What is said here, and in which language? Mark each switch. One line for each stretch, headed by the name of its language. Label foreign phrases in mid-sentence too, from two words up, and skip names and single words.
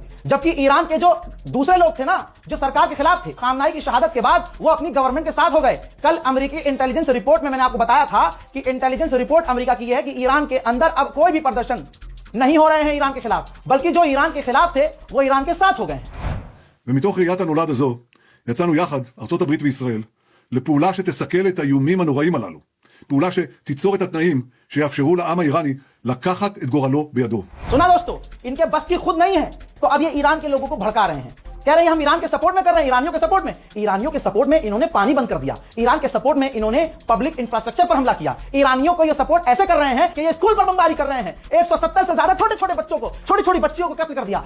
Hindi: जबकि ईरान के जो दूसरे लोग थे ना, जो सरकार के खिलाफ थे, खामनाई की शहादत के बाद वो अपनी गवर्नमेंट के साथ हो गए। कल अमेरिकी
English: intelligence report
Hindi: में मैंने आपको बताया था कि
English: intelligence report
Hindi: अमेरिका की है कि ईरान के अंदर अब कोई भी प्रदर्शन नहीं हो रहे हैं ईरान के खिलाफ, बल्कि जो ईरान के खिलाफ थे वो ईरान के साथ हो गए हैं।
Hebrew: ומתוך ראיית הנולד הזו יצאנו יחד, ארצות הברית וישראל, לפעולה שתסכל את האיומים הנוראים הללו. פעולה שתיצור את התנאים שיאפשרו לעם האיראני לקחת את גורלו בידו.
Hindi: सुना दोस्तों, इनके बस की खुद नहीं है, तो अब ये ईरान के लोगों को भड़का रहे हैं, कह रहे हैं हम ईरान के सपोर्ट में कर रहे हैं, ईरानियों के सपोर्ट में। ईरानियों के सपोर्ट में इन्होंने पानी बंद कर दिया, ईरान के सपोर्ट में इन्होंने
English: public infrastructure
Hindi: पर हमला किया। ईरानियों को ये सपोर्ट ऐसे कर रहे हैं कि ये स्कूल पर बमबारी कर रहे हैं, 170 से ज्यादा छोटे छोटे बच्चों को, छोटी छोटी बच्चियों को कत्ल कर दिया।